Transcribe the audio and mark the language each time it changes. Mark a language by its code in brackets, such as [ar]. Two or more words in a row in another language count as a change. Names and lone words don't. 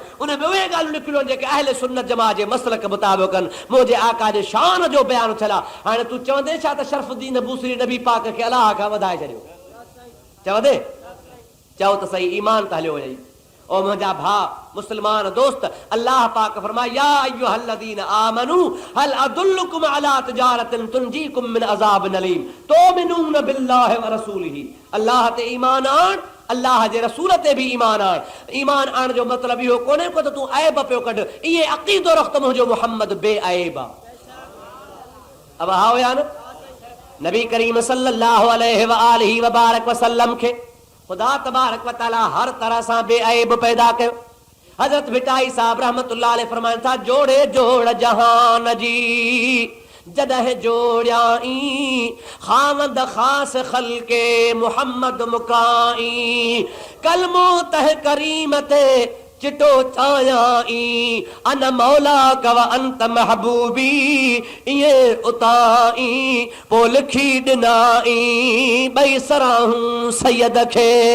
[sd] उन में उहे ॻाल्हियूं निकिरियूं जेके अहले सुन्नत जमात जे मसलक मुताबिक़ आहिनि, मुंहिंजे आका जे शान जो बयानु छला। हाणे तूं चवंदे छा त शरफ़ुद्दीन बूसरी नबी पाक खे अलाह खां वधाए छॾियो? चवंदे? चओ त सही, ईमान त हलियो वञे। ओ मुंहिंजा भाउ मुस्लमान दोस्त, अल्लाह पाक फरमाए [ar] يا أيها الذين آمنوا هل أدلكم على تجارة تنجيكم من عذاب أليم تؤمنون بالله ورسوله. [sd] अल्लाह ते ईमान आण, अल्लाह जे रसूल ते भी ईमान आण। ईमान आण जो मतलब इहो कोन्हे को त तूं ऐब पियो कढ, इहे अक़ीदो रख त मुंहिंजो मुहम्मद बेऐब आहे। अब हा या न? नबी करीम [ar] صلى الله عليه وآله وبارك وسلم [sd] खे खुदा [ar] تبارك وتعالى [sd] हर तरह सां बेऐब पैदा कयो। हजरत भिटाई साहब [ar] رحمة الله عليه [sd] फरमाइनि था, जोड़े जोड़ जहान जी जॾहिं जोड़ियाई खावंद ख़ास खल्के मुहम्मद मुकाई कलमो तह करीम ते चिटो चायाई अन मौला कव अंत महबूबी ये उताई पो लिखी ॾिनाई ॿई सराहूं सैयद खे।